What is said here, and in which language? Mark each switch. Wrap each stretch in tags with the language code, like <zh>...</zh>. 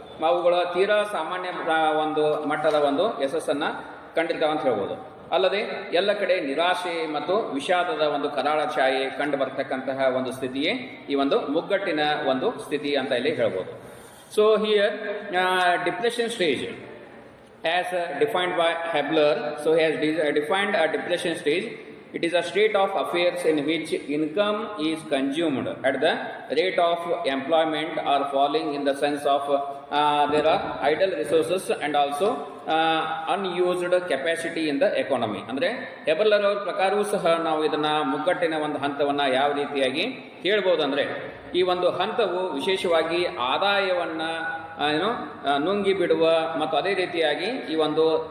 <kn>ಅವುಗಳ ತೀರಾ ಸಾಮಾನ್ಯ ಒಂದು ಮಟ್ಟದ ಒಂದು ಯಶಸ್ಸನ್ನು ಕಂಡಿರ್ತಾವೆ ಅಂತ ಹೇಳ್ಬೋದು. ಅಲ್ಲದೆ ಎಲ್ಲ ಕಡೆ ನಿರಾಶೆ ಮತ್ತು ವಿಷಾದದ ಒಂದು ಕರಾಳ ಛಾಯೆ ಕಂಡು ಬರ್ತಕ್ಕಂತಹ ಒಂದು ಸ್ಥಿತಿಯೇ ಈ ಒಂದು ಮುಗ್ಗಟ್ಟಿನ ಒಂದು ಸ್ಥಿತಿ ಅಂತ ಇಲ್ಲಿ ಹೇಳ್ಬೋದು.</kn> <en>So here depression stage as defined by Hebler. So he has defined a depression stage. It is a state of affairs in which income is consumed at the rate of employment or falling in the sense of there are idle resources and also unused capacity in the economy.</en> <kn>ಅಂದರೆ ಹೆಬರ್ಲರ್ ಅವರ ಪ್ರಕಾರವೂ ಸಹ ನಾವು ಇದನ್ನ ಮುಗ್ಗಟ್ಟಿನ ಒಂದು ಹಂತವನ್ನು ಯಾವ ರೀತಿಯಾಗಿ ಹೇಳ್ಬೋದು ಅಂದರೆ, ಈ ಒಂದು ಹಂತವು ವಿಶೇಷವಾಗಿ ಆದಾಯವನ್ನ ನುಂಗಿ ಬಿಡುವ ಮತ್ತು ಅದೇ ರೀತಿಯಾಗಿ ಈ ಒಂದು</kn>